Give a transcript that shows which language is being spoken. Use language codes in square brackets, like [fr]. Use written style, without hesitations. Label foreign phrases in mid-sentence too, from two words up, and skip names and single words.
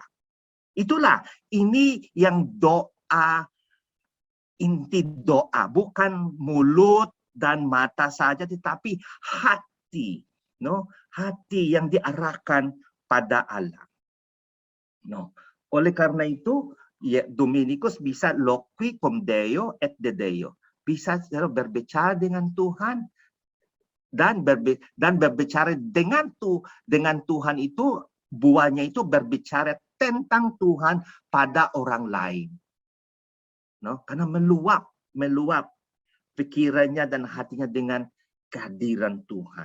[id] Itulah ini yang doa, inti doa, bukan mulut dan mata saja, tetapi hati, no, hati yang diarahkan pada Allah. No, oleh karena itu, ya, Dominikus bisa [la] loqui cum Deo et de Deo, [id] bisa berbicara dengan Tuhan dan berbicara dengan Tuhan itu buahnya itu berbicara tentang Tuhan pada orang lain. No, karena meluap pikirannya dan hatinya dengan kehadiran Tuhan.